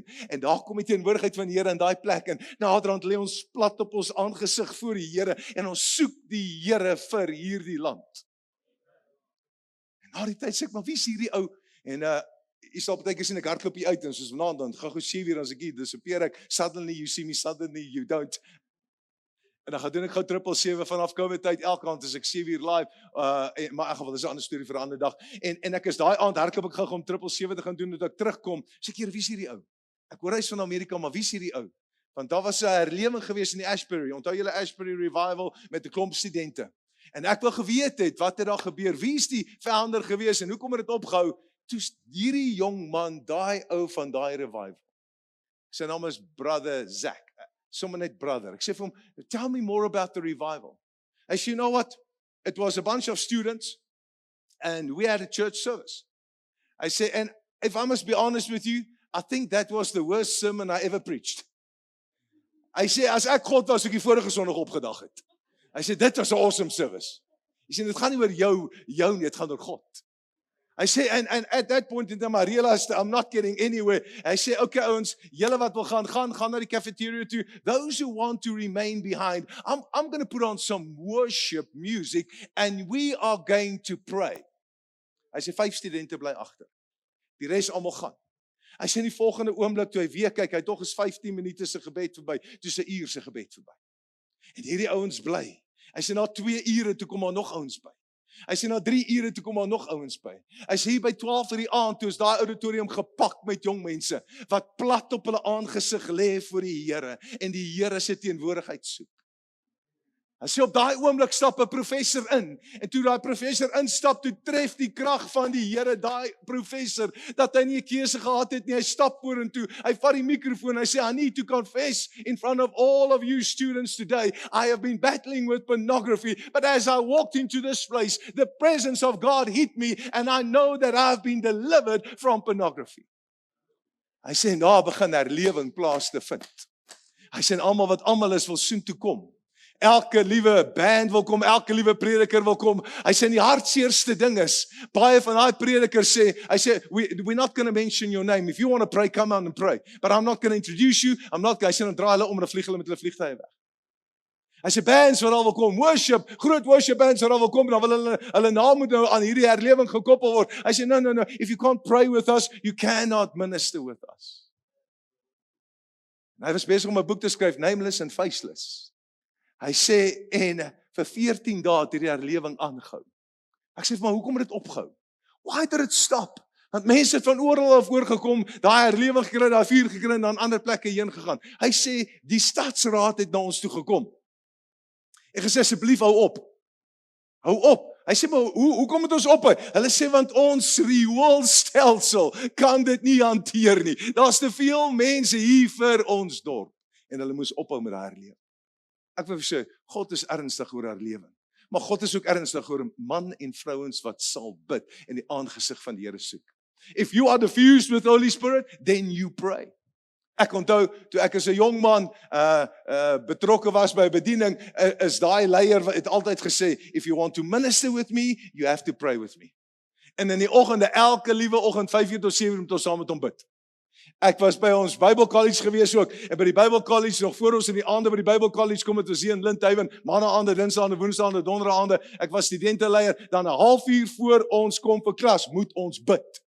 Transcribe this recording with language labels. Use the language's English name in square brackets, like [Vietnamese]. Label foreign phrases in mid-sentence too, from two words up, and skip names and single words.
[Afrikaans] En daar kom die teenwoordigheid van die Here in daai plek en naderhand lê ons plat op ons aangesig voor die Here en ons soek die Here vir hierdie land. En na die tyd sê ek, maar wie is hierdie ou? En jy sal partykeer sien ek hardloop hier uit en soos vanaand dan gou sê weer as ek hier disappear ek, [English] suddenly you see me, suddenly you don't. [Afrikaans] En dan gaan doen ek gou 777 vanaf COVID tyd elke aand as ek 7 uur live, maar in elk geval dis 'n ander storie vir 'n ander dag. En ek is daai aand hardloop ek gou om 777 te gaan doen tot ek terugkom. Sê ek, Here, wie is hierdie ou? Ek hoor hy's van Amerika, maar wie is hierdie ou? Want daar was 'n herlewing gewees in die Ashbury. Onthou julle Ashbury Revival met 'n klomp studente. En ek wil geweet het wat het daar gebeur? Wie is die founder gewees en hoekom het dit opgehou? Toe hierdie jong man, daai ou van daai revival. Sy naam is Brother Zach. Sommer net brother. Ek sê vir hom, [English] tell me more about the revival. [Afrikaans] Hy sê, [English] you know what? It was a bunch of students and we had a church service. I say, and if I must be honest with you, I think that was the worst sermon I ever preached. [Afrikaans] Hy sê, as ek God was, ek die vorige Sondag opgedag het. Hy sê, dit was 'n [English] awesome service. [Afrikaans] Hy sê, dit gaan nie oor jou nie, dit gaan oor God. [English] I say, and at that point in time, I realized I'm not getting anywhere. I say, [Afrikaans] okay, ouens, julle wat wil gaan na die cafeteria toe. [English] Those who want to remain behind, I'm going to put on some worship music and we are going to pray. I say, [Afrikaans] 5 studente bly agter. Die res almal gaan. Hy sê in die volgende oomblik toe hy weer kyk, hy tog is 15 minute se gebed verby, toe is 'n uur se gebed verby. En hierdie ouens bly. Hy sê na 2 ure toe kom maar nog ouens by. Hy sê na 3 ure toe kom maar nog ouens by. Hy sê hier by 12 uur die aand toe is daai auditorium gepak met jong mense wat plat op hulle aangesig lê voor die Here en die Here se teenwoordigheid soek. Hy sê op daai oomblik stap 'n professor in en toe daai professor instap, toe tref die krag van die Here daai professor dat hy nie 'n keuse gehad het nie. Hy stap vorentoe, hy vat die mikrofoon, hy sê [English] I need to confess in front of all of you students today, I have been battling with pornography, but as I walked into this place, the presence of God hit me and I know that I have been delivered from pornography. [Afrikaans] Hy sê daar begin herlewing plaas te vind. Hy sê almal wat almal is wil soontoe kom. Elke liewe band wil kom, elke liewe prediker wil kom. Hy sê die hartseerste ding is, baie van daai predikers sê, hy sê, [English] we're not going to mention your name. If you want to pray, come on and pray. But I'm not going to introduce you. [Afrikaans] Hy sê, dan draai hulle om en vlieg hulle met hulle vliegtuie weg. Hy sê, bands wat al wil kom, groot [English] worship bands [Afrikaans] wat al wil kom, dan wil hulle naam moet nou aan hierdie herlewing gekoppel word. Hy sê, [English] no, if you can't pray with us, you cannot minister with us. [Afrikaans] En hy was besig om 'n boek te skryf, Nameless and Faceless. Hy sê, en vir 14 dae het hierdie herlewing aangehou. Ek sê, maar hoekom het dit opgehou? [English] Why did it stop? [Afrikaans] Want mense het van oral af oorgekom, daai herlewing gekry, daai vuur gekry en dan ander plekke heen gegaan. Hy sê, die stadsraad het na ons toe gekom. En gesê, asseblief hou op. Hou op. Hy sê, maar hoekom moet ons ophou? Hulle sê, want ons rioolstelsel kan dit nie hanteer nie. Daar's te veel mense hier vir ons dorp. En hulle moes ophou met daai herlewing. Ek wil sê, God is ernstig oor herlewing. Maar God is ook ernstig oor man en vrouens wat sal bid en die aangesig van die Here soek. [English] If you are diffused with the Holy Spirit, then you pray. [Afrikaans] Ek onthou, toe ek as 'n jong man betrokke was by 'n bediening, is daai leier het altyd gesê, [English] if you want to minister with me, you have to pray with me. [Afrikaans] En in die oggende, elke liewe oggend, 5:00 tot 7:00 moet ons saam met hom bid. Ek was by ons Bybelkollege gewees ook, en by die Bybelkollege, nog voor ons in die aande by die Bybelkollege kom, het ons hier in Lindhuizen, maandaande, dinsdaande, woensdaande, donderdaande, ek was studenteleier, dan 'n halfuur voor ons kom vir klas, moet ons bid.